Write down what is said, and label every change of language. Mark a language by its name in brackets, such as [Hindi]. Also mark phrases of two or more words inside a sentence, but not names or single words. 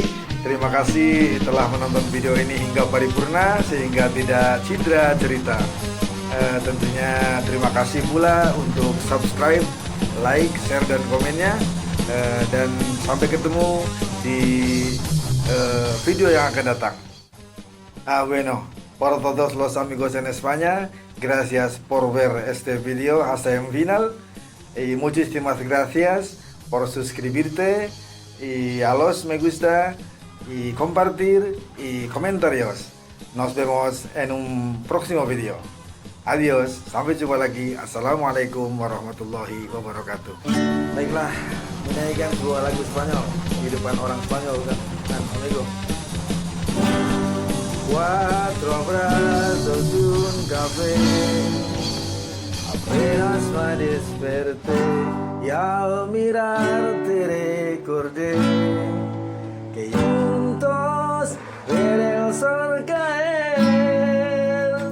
[Indonesian] Terima kasih telah menonton video ini hingga paripurna sehingga tidak cedera cerita. Tentunya terima kasih pula untuk [English] subscribe, like, share [Indonesian] dan komennya. Dan sampai ketemu di video yang akan datang. [Spanish] Bueno, para todos los amigos en España, gracias por ver este video hasta el final y muchísimas gracias por suscribirte y a los me gusta y compartir y comentarios. Nos vemos en un próximo video. Adios, [Indonesian] sampai jumpa lagi. [Arabic] السلام عليكم ورحمة الله وبركاته. [Indonesian] Baiklah, menyanyikan sebuah lagu Spanyol di depan orang Spanyol kan, amigo. [Spanish] Cuatro abrazos y un café. Apenas me desperté y al mirarte recordé que juntos ver el sol caer.